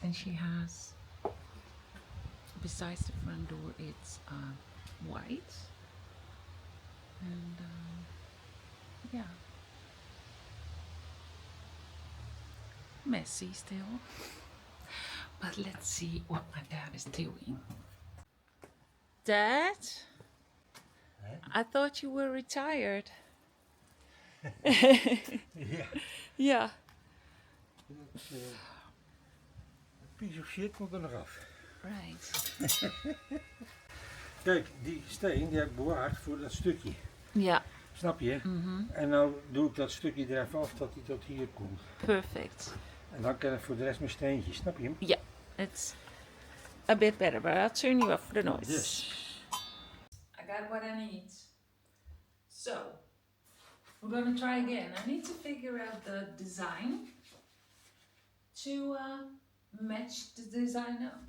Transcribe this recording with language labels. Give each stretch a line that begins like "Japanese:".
English: And she has, besides the front door, it's white, and yeah, messy still, but let's see what my dad is doing. Dad, I thought you were retired.
Dutch: Ja. Ja. Een
English: piece of shit
Dutch: komt er nog af.
English: Right.
Dutch: Kijk, die steen die heb ik bewaard voor dat stukje. Ja. Snap je? En nou doe ik dat stukje er even af dat hij tot hier komt. Perfect. En dan kan ik voor de rest mijn steentje. Snap je hem?
English: Yeah, it's a bit better, but I'll turn you up for the noise. Yes. I got what I need. So, we're gonna try again. I need to figure out the design to match the design up.